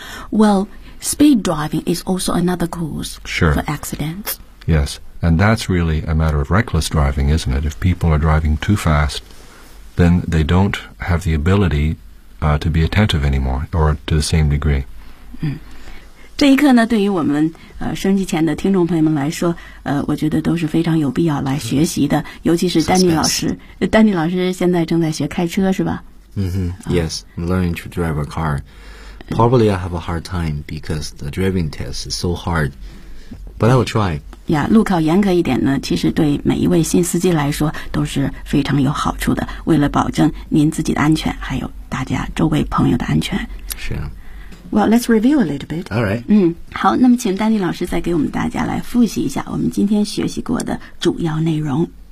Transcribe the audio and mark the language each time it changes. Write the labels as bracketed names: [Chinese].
[English] Well, speed driving is also another cause、 sure. for accidents. Yes, and that's really a matter of reckless driving, isn't it? If people are driving too fast, then they don't have the ability、to be attentive anymore, or to the same degree.、 [Chinese] 这一刻呢，对于我们收音机前的听众朋友们来说，我觉得都是非常有必要来学习的、尤其是丹尼老师、丹尼老师现在正在学开车，是吧？ [English] 嗯、yes, I'm learning to drive a car. Probably I have a hard time because the driving test is so hard, but I will try. Yeah, [Chinese] 路考严格一点呢，其实对每一位新司机来说都是非常有好处的。为了保证您自己的安全，还有大家周围朋友的安全。是啊。 [English] Well, let's review a little bit. All right. [Chinese] 好，那么请丹尼老师再给我们大家来复习一下我们今天学习过的主要内容。